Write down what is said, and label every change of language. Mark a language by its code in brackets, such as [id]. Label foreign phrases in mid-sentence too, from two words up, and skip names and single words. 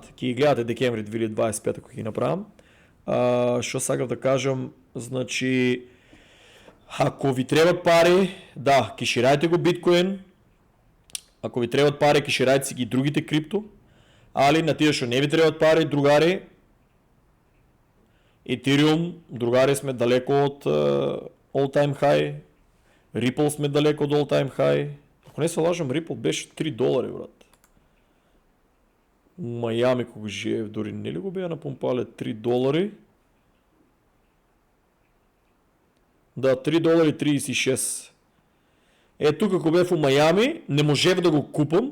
[mk] Ќе ги гледате декември 2025 ако ги направам. Што сакав да кажам, значи ако ви требат пари, да, кеширајте го биткоин. Ако ви требат пари, кеширајте си ги другите крипто. Али на тие што не ви требат пари, другари, Ethereum, другари, сме далеко од [en] all time high. [mk] Ripple сме далеко од [en] all time high. [mk] Ако не се лажам, Ripple беше $3, брат. У Мајами кога живеев, дори не ли го беа напомпале $3? Да, $3.36. Тука кога бев у Мајами, не можев да го купам.